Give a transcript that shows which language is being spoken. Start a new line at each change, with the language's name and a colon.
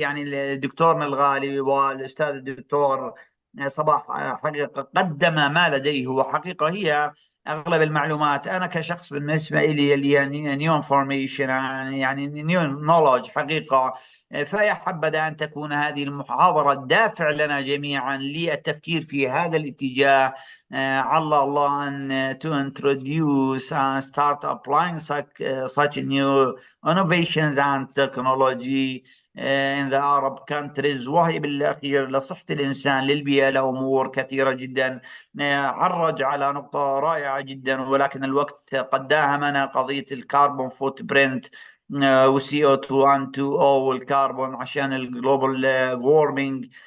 Arabic: يعني دكتورنا الغالي والأستاذ الدكتور صباح حقيقة قدم ما لديه، وحقيقة هي أغلب المعلومات. أنا كشخص بالنسبة لي يعني
English: new information,
Arabic: يعني
English: new knowledge
Arabic: حقيقة. فيا حبذا أن تكون هذه المحاضرة دافع لنا جميعا للتفكير في هذا الاتجاه. على الله أن
English: to introduce and start applying such new innovations and technology in the Arab countries.
Arabic: وهي بالأخير لصحة الإنسان، للبيئة، لأمور كثيرة جدا. عرج على نقطة رائعة جدا، ولكن الوقت قد داهمنا. قضية الكربون فوت برنت وسي او 2 ان 2 او والكربون عشان الجلوبال وورمينج.